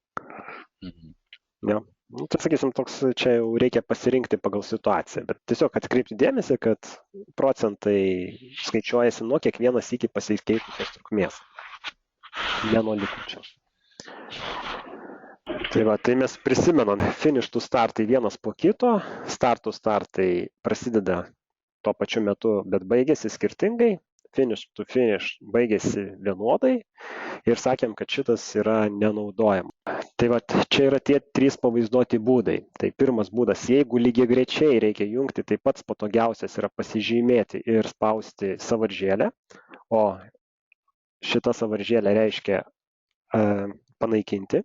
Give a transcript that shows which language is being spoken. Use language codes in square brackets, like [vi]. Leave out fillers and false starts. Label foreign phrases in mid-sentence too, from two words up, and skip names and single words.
[lt] Tai sakysim, toks čia jau reikia pasirinkti pagal situaciją, bet tiesiog atkreipti dėmesį, kad procentai skaičiuojasi nuo kiekvienas iki pasikeitusios trukmės, ne nuo likučio. Tai mes prisimenam, [en] finish to startai [lt] vienas po kito, [en] start to startai [lt] prasideda tuo pačiu metu, bet baigėsi skirtingai, [en] finish to finish [lt] baigėsi vienodai ir sakėm, kad šitas yra nenaudojama. Tai čia yra tie 3 pavaizduoti būdai. Tai pirmas būdas, jeigu lygiagrečiai reikia jungti, tai pats patogiausias yra pasižymėti ir spausti sąvaržėlę, o šita sąvaržėlė reiškia panaikinti.